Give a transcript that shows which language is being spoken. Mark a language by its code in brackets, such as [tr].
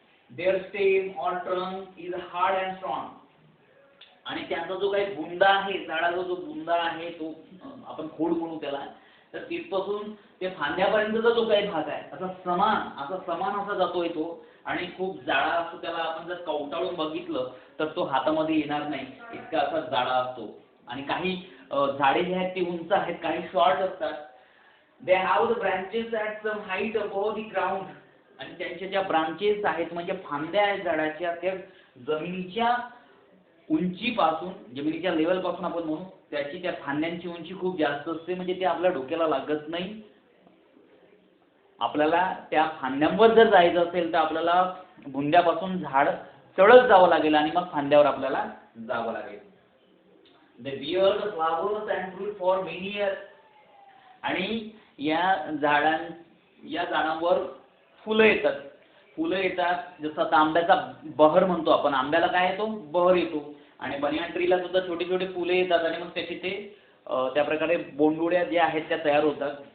[en] Their stem or trunk is hard and strong. [mr] आणि त्यांचा जो काही बुंदा आहे, झाडाचा जो बुंदा आहे तो आपण खोड म्हणू त्याला, तर तिथपासून ते फांद्यापर्यंतचा जो काही भाग आहे असा समान असा जातोय तो आणि खूप जाडा असतो. त्याला आपण जर कवटाळून बघितलं तर तो हातामध्ये येणार नाही, इतका असा जाडा असतो. आणि काही झाडे जी आहेत ती उंच आहेत, काही शॉर्ट असतात. [en] They have the branches at some height above the ground. [mr] आणि त्यांच्या ज्या ब्रांचेस आहेत म्हणजे फांद्या आहेत झाडाच्या, त्या जमिनीच्या उंचीपासून, जमिनीच्या लेवल पासून आपण म्हणू त्याची, त्या फांद्यांची उंची खूप जास्त असते. म्हणजे ते आपल्या डोक्याला लागत नाही. आपल्याला त्या फांद्यांवर जर जायचं असेल तर आपल्याला बुंद्यापासून झाड चढत जावं लागेल आणि मग फांद्यावर आपल्याला जावं लागेल. [en] They bear the flowers and fruit for many years. [mr] आणि या झाडांवर फुलं येतात. जसं आता आंब्याचा बहर म्हणतो आपण, आंब्याला काय येतो? बहर येतो. आणि बनियान ट्रीला सुद्धा छोटे छोटे फुले येतात आणि मग त्याचे ते त्या प्रकारे बोंडुळ्या ज्या आहेत त्या तयार होतात.